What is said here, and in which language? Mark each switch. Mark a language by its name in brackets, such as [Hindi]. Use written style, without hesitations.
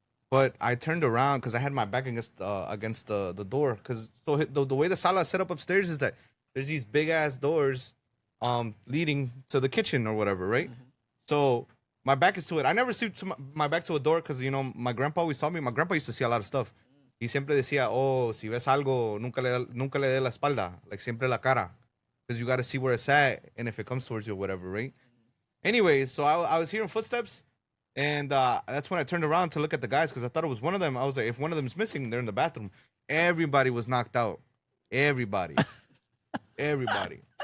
[English] But I turned around because I had my back against the door, because so the way the sala is set up upstairs is that there's these big ass doors, leading to the kitchen or whatever, right? So my back is to it. I never see my back to a door because, you know, my grandpa always taught me. My grandpa used to see a lot of stuff. [Spanish] Y siempre decía, oh, si ves algo, nunca le dé la espalda. Like, siempre la cara. [English] Because you got to see where it's at and if it comes towards you or whatever, right? Anyway, so I was hearing footsteps. And that's when I turned around to look at the guys because I thought it was one of them. I was like, if one of them is missing, they're in the bathroom. Everybody was knocked out. Everybody. Everybody.